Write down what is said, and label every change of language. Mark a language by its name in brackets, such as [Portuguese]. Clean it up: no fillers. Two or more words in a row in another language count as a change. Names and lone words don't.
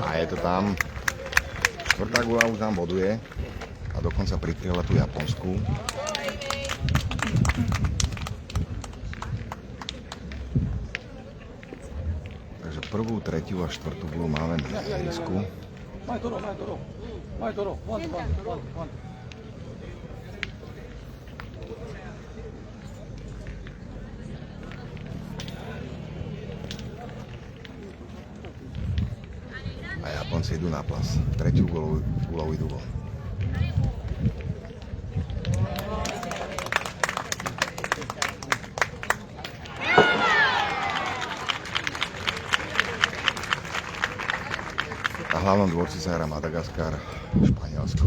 [Slovak] A je to tam. Štvrtá gula už nám boduje. A dokonca prikryla tú japonskú. Takže prvú, tretiu a štvrtú gulu máme na ihrisku. [Japanese] 前取ろう前取ろう前取ろうワンワンワンワン [Slovak] A Japonci idú na plas. Tretiu gulovú idú von. Na hlavnom dvorci sa hrá Madagaskar, Španielsko.